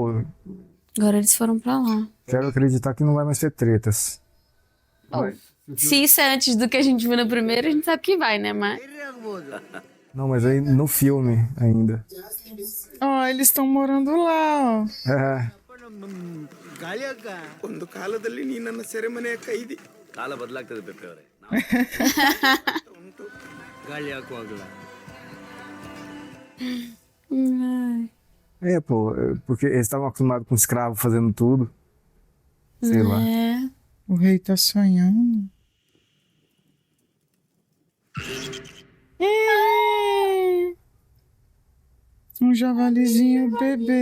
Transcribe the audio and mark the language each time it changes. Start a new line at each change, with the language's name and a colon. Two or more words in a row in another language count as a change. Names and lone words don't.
Portuguese: Agora eles foram pra lá. quero acreditar que não vai mais ter tretas. Se isso é antes do que a gente viu no primeiro, a gente sabe que vai, né? Mas... Não, mas aí no filme ainda. Ó, eles estão morando lá, ó. É.
Kannada: ಒಂದು ಕಾಲದಲ್ಲಿ ನೀ ನನ್ನ ಸೆರೆಮನೆಯ ಕೈದಿ. ಕಾಲ ಬದಲಾಗ್ತದೆ ಪೆಪ್ಪೆ ಅವರೇ. ಗಾಳಿ ಹಾಕುವಾಗಲ.
Portuguese: É, pô, porque eles estavam acostumados com escravo fazendo tudo. Sei lá. É. O rei tá sonhando. Um javalizinho bebê.